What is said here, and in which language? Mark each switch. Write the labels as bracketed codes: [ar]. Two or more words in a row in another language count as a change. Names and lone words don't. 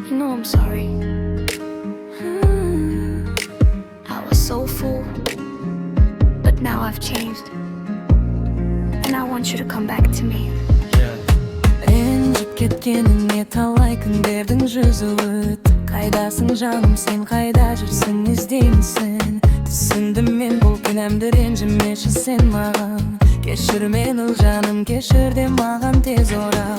[en] know I'm sorry. I was so fool, but now I've changed, and I want you to come back to me. [kk] Ренжіп кеткеніңе талай күндердің жүзі өтті. Қайдасың жаным, сен қайда жүрсің, іздеймісің? Түсіндім мен бұл кінәмді, ренжімеші сен маған. Кешір мені жаным, кешір де маған тез орал.